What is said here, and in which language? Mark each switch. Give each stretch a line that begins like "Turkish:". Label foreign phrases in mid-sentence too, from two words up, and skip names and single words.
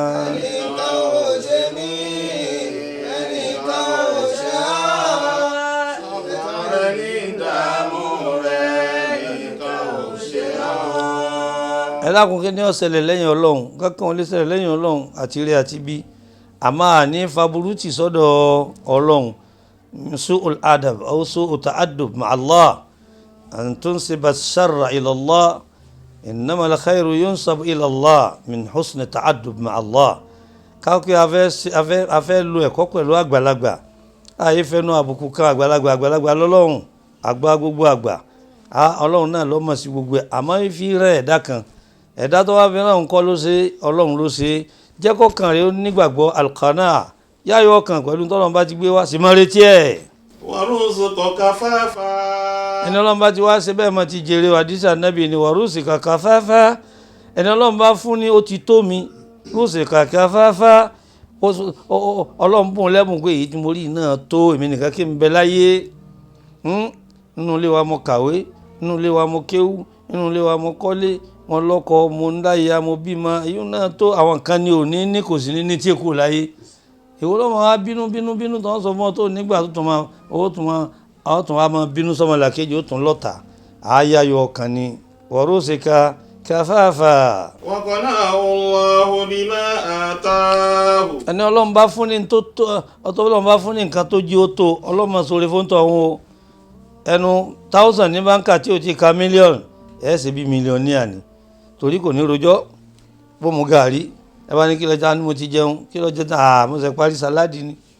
Yoruba: Ẹnìkan ò ṣe mí, ẹnìkan ò ṣe ọ́. Sátánì ní ń dààmú rẹ, ẹnìkan ò ṣe ọ́. Ẹ dákun, kí ni ó ṣẹlẹ̀ lẹ́yìn Ọlọ́run? Kankan ò lè ṣẹlẹ̀ lẹ́yìn Ọlọ́run àti ire àti ibi. A máa ní faburú tì sọ́dọ̀ Ọlọ́run.
Arabic: سوء الأدب أو سوء التأدب مع الله. أن تنسب الشر إلى الله، إنما الخير ينسب إلى الله من حسن التأدب مع الله.
Yoruba: Ká pé a fẹ́ ṣe, a fẹ́, a fẹ́ lo ẹ̀kọ́ pẹ̀lú àgbàlagbà. A yé fẹ́nu àbùkù kan àgbàlagbà, àgbàlagbà lọ́lọ́run, àgbà gbogbo àgbà. A, Ọlọ́run náà ló mọ̀ sí gbogbo ẹ̀. Àmọ́ fífi rẹ̀ ẹ̀dá kan, ẹ̀dá tó wá fi ràn kọ́ ló ṣe, Ọlọ́run ló ṣe. Jẹ́ kọ́kàn rẹ̀ ó nígbàgbọ́ al-qana'a. Yáyọ ọkàn pẹ̀lú tọ́lọ́run bá ti gbé wá, sì máa retí ẹ̀.
Arabic: ورزقك كفافا.
Yoruba: Ẹni Ọlọ́run bá ti wá ṣe bẹ́ẹ̀ mọ́ ti jèrè o. Àdísì Ànábì ni,
Arabic: ورزقك كفافا.
Yoruba: Ẹni Ọlọ́run bá fún ni, ó ti tó mi.
Arabic: رزقك كفافا.
Yoruba: Ó s-, ó, ó, Ọlọ́run bùn lẹ́bùn pé èyí tí mo rí náà tó èmi nìkan kí n bẹ láyé. Hmm? Nínú ilé wa mo kàwé, nínú ilé wa mo kéwú, nínú ilé wa mo kọ́lé, mo lọ́kọ, mo ń láya, mo bímọ. Èyí náà tó àwọn kan ni ò ní ní, kò sí ní ní tí kò láyé. Èwo ló máa wá bínú, bínú, bínú tó ń sọ fún ọ tó nígbà tó tún máa, ó tún máa, ó tún wá máa bínú sọ́mọ làkejì, ó tún lọ́ta. Àáyáyọ ọkàn ni.
Arabic: ورزقك كفافا. وقنعه الله بما آتاه.
Yoruba: Ẹni Ọlọ́run bá fún ní tó tó, ọtọ́ Ọlọ́run bá fún ní nǹkan tó jí ó tó, Ọlọ́run máa ṣoore fún tọ̀hún o. Ẹnu thousand ní báńkà tí ò ti ka mílíọ̀nù, ẹ ṣe bí mílíọ̀nìà ni. Torí kò ní rojọ́, bó mu gàrí, ẹ bá ní kí ló jẹ, ní mo ti jẹun, kí ló jẹ tán, à, mo ṣe parí sàláàdì ni.